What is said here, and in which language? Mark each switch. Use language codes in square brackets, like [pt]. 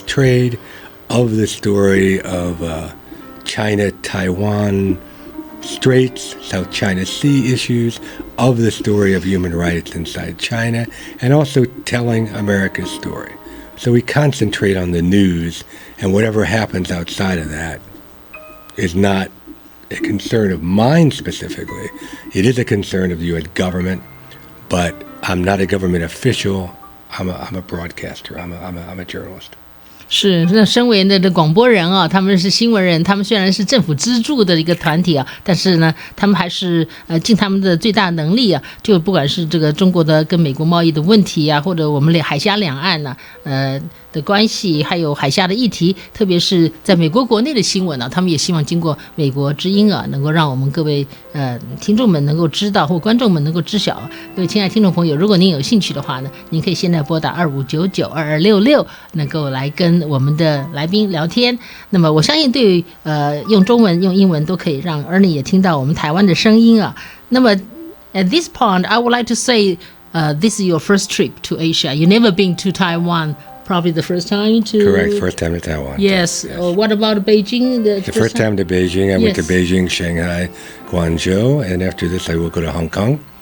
[en] trade, of the story of China-Taiwan Straits, South China Sea issues, of the story of human rights inside China, and also telling America's story. So we concentrate on the news, and whatever happens outside of that is not a concern of mine specifically. It is a concern of the U.S. government, but I'm not a government official. I'm a broadcaster. I'm a journalist. [zh] 是，那身为的广播人啊，他们是新闻人，他们虽然是政府资助的一个团体啊，但是呢，他们还是尽他们的最大能力啊，就不管是这个中国的跟美国贸易的问题啊，或者我们海峡两岸呢，的关系，还有海峡的议题，特别是在美国国内的新闻啊，他们也希望经过美国之音啊，能够让我们各位听众们能够知道，或观众们能够知晓。各位亲爱的听众朋友，如果您有兴趣的话呢，您可以现在拨打25992266，能够来跟我们的来宾聊天。那么我相信对用中文用英文都可以让 Ernest 也听到我们台湾的声音啊。那么 [en] at this point I would like to say this is your first trip to Asia. You never been to Taiwan. Probably the first time to... Correct, first time to Taiwan. Yes. What about Beijing? The first time to Beijing. I went to Beijing, Shanghai, Guangzhou, and after this I will go to Hong Kong.